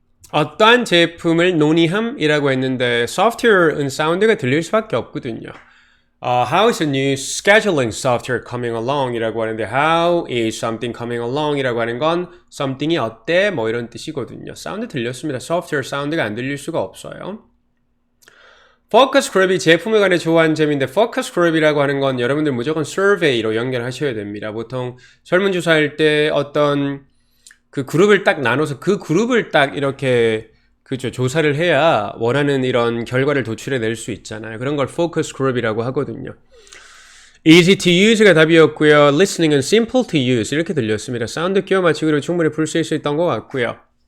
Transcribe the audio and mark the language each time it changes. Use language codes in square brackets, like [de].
[ko] 어떠한 제품을 논의함이라고 했는데 software은 사운드가 들릴 수밖에 없거든요. [en] How is a new scheduling software coming along? [ko] 이라고 하는데 [en] how is something coming along? [ko] 이라고 하는 건 something이 어때? 뭐 이런 뜻이거든요. 사운드 들렸습니다. software 사운드가 안 들릴 수가 없어요. focus group이 제품에 관해 좋아하는 점인데 focus group이라고 하는 건 여러분들 무조건 survey로 연결하셔야 됩니다. 보통 설문조사할 때 어떤 그 그룹을 딱 나눠서 그 그룹을 딱 이렇게 그죠 조사를 해야 원하는 이런 결과를 도출해낼 수 있잖아요. 그런 걸 focus group이라고 하거든요. [en] easy to use가 [ko] 답이었고요. [en] listening은 simple to use [ko] 이렇게 들렸습니다. 사운드 끼워 맞추기로 충분히 풀 수 있었던 것 같고요.